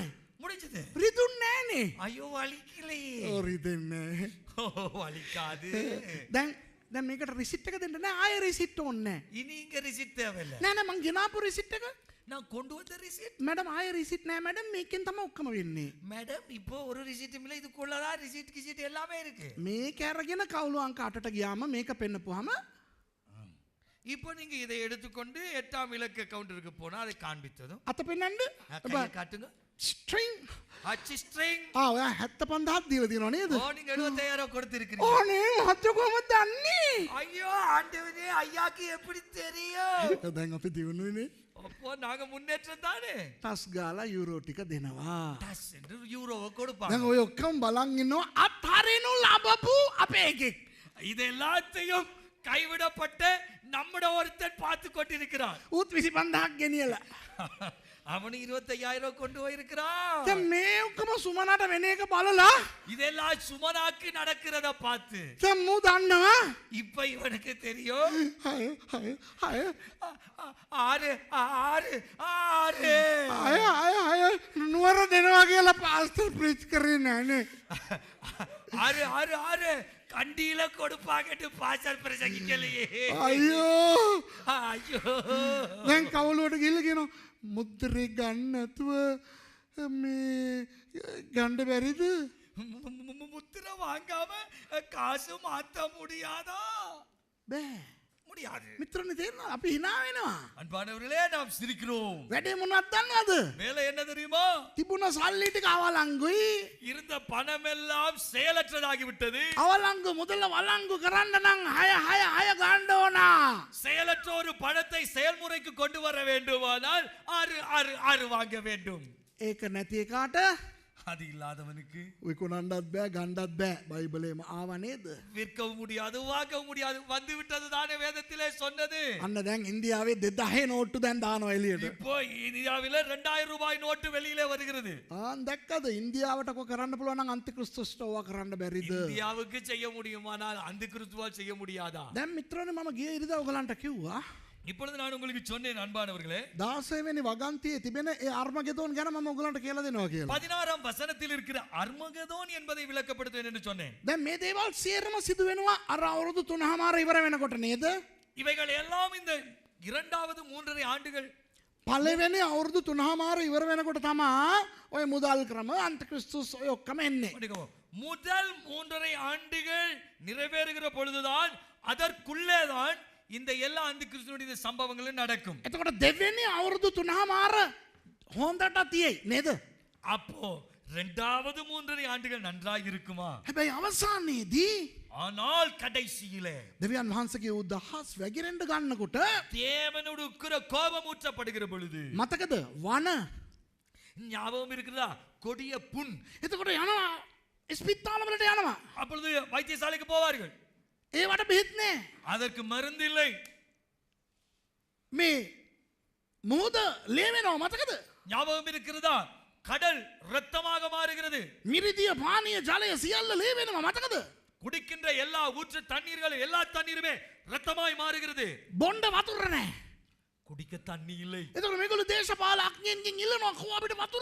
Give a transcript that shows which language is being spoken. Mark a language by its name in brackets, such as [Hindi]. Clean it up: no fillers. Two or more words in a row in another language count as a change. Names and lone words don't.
[Tamil] முடிஞ்சது. [Sinhala] රිදුන්නේ නෑනේ. [Tamil] ஐயோ வலிக்கலையே. [Sinhala] රිදෙන්නේ නෑ. [Tamil] வலிக்காது. [Sinhala] දැන් මේකට රිසිට් එක දෙන්න නෑ. ආයෙ රිසිට් ඕනේ නෑ. [Tamil] இனி இங்க ரிசிட் தேவையில்ல. [Sinhala] නෑ නෑ මං ගෙනාපු රිසිට් එක. [Tamil] நான் கொண்டு வந்த ரிசிட். [Sinhala] මැඩම් ආයෙ රිසිට් නෑ මැඩම්. මේකෙන් තමයි ඔක්කොම වෙන්නේ. [Tamil] மேடம் இப்போ ஒரு ரிசிட்டும் இல்ல இதுக்குள்ளதான் ரிசிட் கிசிட் எல்லாமே இருக்கு. [Sinhala] මේක අරගෙන කවුළු අංක 8ට ගියාම මේක පෙන්නපුවාම [Tamil] இப்போ நீங்க இதை எடுத்துக்கொண்டு 8ஆம் இலக்க கவுண்டருக்கு போனா அதை காண்பித்ததும் [Sinhala] අත පෙන්නන්න. [Tamil] கையை காட்டுங்க. [Sinhala] ස්ට්‍රිං. [Tamil] அச்சு ஸ்ட்ரிங். [Sinhala] ඔයා 75ක් දීලා තියෙනවා නේද? [Tamil] ஓ நீங்க 75,000 கொடுத்திருக்கீங்க. [Sinhala] ඕනේ මහත්තයෝ කොහමද දන්නේ? [Tamil] ஐயோ ஆண்டவனே ஐயாக்கு எப்படி தெரியும்? [Sinhala] දැන් අපි දිනුනේ. [Tamil] அப்போ நாங்க முன்னேற்றம் தானே. [Sinhala] ටස් ගාලා යූරෝ ටික දෙනවා. [Tamil] டஸ் என்று யூரோவை கொடுப்பாங்க. [Sinhala] දැන් ඔය ඔක්කොම බලන් ඉන්නවා අත්හරිනු ලබපු අපේ එකෙක්. [Tamil] இது எல்லாத்தையும் கைவிடப்பட்ட நம்மட ஒருத்தன் பார்த்து கொண்டிருக்கிறான். [Sinhala] ඌත් 25000ක් ගෙනියලා. [Tamil] அவனு 25,000 கொண்டு போயிருக்கிறான். [Sinhala] දැන් මේ ඔක්කොම සුමනට වෙන එක බලලා [Tamil] இதெல்லாம் சுமனாக்கு நடக்கிறத பார்த்து [Sinhala] දැන් මූ දන්නවා. [Tamil] இப்ப இவனுக்கு தெரியும். 6 ஆறு ஆறு ஆறு [Sinhala] නුවර දෙනවා කියලා පාස්ටර් ප්‍රීච් කරේ නෑනේ. [Tamil] ஆறு ஆறு ஆறு கண்டியில கொடுப்பாங்கட்டு பாசல் பிரசங்கிக்கலையே. [Sinhala] අයියෝ [Tamil] ஐயோ [Sinhala] දැන් කවුලුවට ගිහලා කියනවා මුද්දරේ ගන්න නැතුව මේ ගන්න බැරිද? [Tamil] முத்திரை வாங்காம காசு மாத்த முடியாதா? [Sinhala] බෑ. [Tamil] முடியாது. [Sinhala] මිත්‍රනේ තේරෙනවද? අපි hina වෙනවා. [Tamil] அன்பானவர்களே நாம் சிரிக்கிறோம். [Sinhala] වැඩේ මොනවද දන්නවද? [Tamil] வேலை என்ன தெரியுமா? [Sinhala] තිබුණ සල්ලි ටික අවලංගුයි. [Tamil] இருந்த பணம் எல்லாம் செயலற்றதாகி விட்டது. [Sinhala] අවලංගු මුදල වලංගු කරන්න නම් 6 ගන්න ඕන. [Tamil] செயலற்ற ஒரு பணத்தை செயல்முறைக்கு கொண்டு வர வேண்டுமானால் 6 வாங்க வேண்டும். [Sinhala] ඒක නැති එකාට [Tamil] அது இல்லாதவனுக்கு [Sinhala] විකුණන්නත් බෑ ගන්නත් බෑ. බයිබලේම ආව නේද? [Tamil] விற்கவும் முடியாது வாங்கவும் முடியாது. வந்து விட்டது தானே வேதத்திலே சொன்னது. [Sinhala] අන්න දැන් ඉන්දියාවේ 2000 නෝට්ටු දැන් දානවා එළියට. [Tamil] இப்போ இந்தியாவில 2000 ரூபாய் நோட்டு வெளியிலே வருகிறது. [Sinhala] දැක්කද ඉන්දියාවට කො කරන්න පුළුවන් නම් අන්තික්‍රිස්තුස්ට ඕවා කරන්න බැරිද? [Tamil] இந்தியாவுக்கு செய்ய முடியுமானால் அந்த கிறிஸ்துவால் செய்ய முடியாதா? [Sinhala] දැන් මිත්‍රනේ මම ගිය ඉරිදා ඔයගලන්ට කිව්වා. [Tamil] இப்பொழுது நான் உங்களுக்கு சொன்னேன் அன்பானவர்களே [Sinhala] 16 වෙනි වගන්තියේ තිබෙන ඒ අර්මගෙදෝන් ගැන මම ඔයගලන්ට කියලා දෙනවා කියලා. [Tamil] 16ஆம் வசனத்தில் இருக்கிற அர்மகதோன் என்பதை விளக்கப்படுத்துவேன் என்று சொன்னேன். [Sinhala] දැන් මේ දේවල් සියරම සිදු වෙනවා අර අවුරුදු 3මාර ඉවර වෙනකොට නේද? [Tamil] இவைகள் எல்லாம் இந்த இரண்டாவது 3.5 ஆண்டுகள் [Sinhala] පළවෙනි අවුරුදු 3මාර ඉවර වෙනකොට තමයි ඔය මුදල් ක්‍රම අන්තික්‍රිස්තුස් ඔය ඔක්කොම එන්නේ. [Tamil] முதல் 3.5 ஆண்டுகள் நிறைவேறுகிற பொழுதுதான் அதற்குள்ளேதான் இந்த எல்லா அந்த கிறிஸ்துவனுடைய சம்பவங்களும் நடக்கும். [Sinhala] එතකොට දෙවෙනි අවුරුදු 3මාර හොඳට තියෙයි නේද? [Tamil] அப்போ இரண்டாவது 3 ஆண்டுகள் நன்றாக இருக்குமா? [Sinhala] හැබැයි අවසානයේදී [Tamil] ஆனால் கடைசியிலே [Sinhala] දෙවියන් වහන්සේගේ උදහස් වැగిරෙන්න ගන්නකොට [Tamil] தேவனோடு உக்கிர கோபம் ஊற்றப்படுகிற பொழுது [Sinhala] මතකද වන [Tamil] ஞாபகம் இருக்கிறதா? கொடிய புண். [Sinhala] එතකොට යනවා ස්පිතාල වලට යනවා. [Tamil] அப்பொழுது வைத்தியசாலைக்கு போவார்கள். [Sinhala] ඒවට බෙහෙත් නැහැ. [Tamil] அதற்கு மருந்து இல்லை. [Sinhala] මේ මොහොත ලේ වෙනවා මතකද? [Tamil] ஞாபகம் இருக்கிறதா? கடல் இரத்தமாக மாறுகிறது. [Sinhala] මිරිදිය පානීය ජලය සියල්ල ලේ වෙනවා මතකද? [Tamil] குடிக்கின்ற எல்லா ஊற்று தண்ணீர்கள் எல்லா தண்ணீருமே இரத்தமாய் மாறுகிறது. [Sinhala] බොණ්ඩ වතුර නැහැ. [Tamil] குடிக்க தண்ணி இல்லை. [Sinhala] එතකොට මේගොල්ලෝ දේශපාලඥයන්ගෙන් ඉල්ලනවා කො අපිට වතුර.